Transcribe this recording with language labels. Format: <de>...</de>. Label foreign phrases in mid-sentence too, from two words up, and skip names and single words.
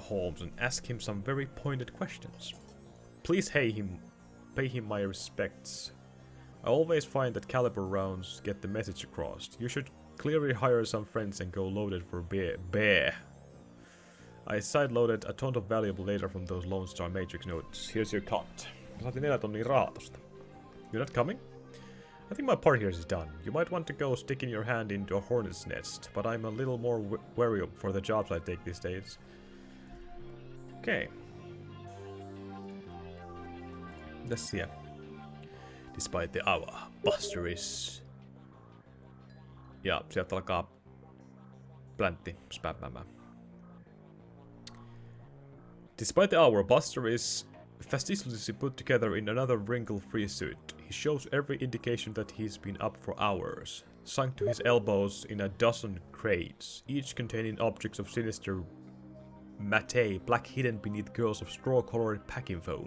<en>Holmes and ask him some very pointed questions. Please pay him my respects. I always find that caliber rounds get the message across. You should clearly hire some friends and go loaded for bear. I sideloaded a ton of valuable data from those Lone Star Matrix notes. Here's your cut.</en> <fi>Saatiin 4 tonnia raatosta.</fi> <en>You're not coming? I think my part here is done. You might want to go sticking your hand into a hornet's nest, but I'm a little more wary for the jobs I take these days. Okay. Let's see. Despite the hour, Buster is...</en> <fi>Ja, sieltä alkaa pläntti spämmäämään.</fi> <en>Despite the hour, Buster is fastidiously put together in another wrinkle-free suit. He shows every indication that he's been up for hours, sunk to his elbows in a dozen crates, each containing objects of sinister matte, black hidden beneath curls of straw-colored packing foam.</en>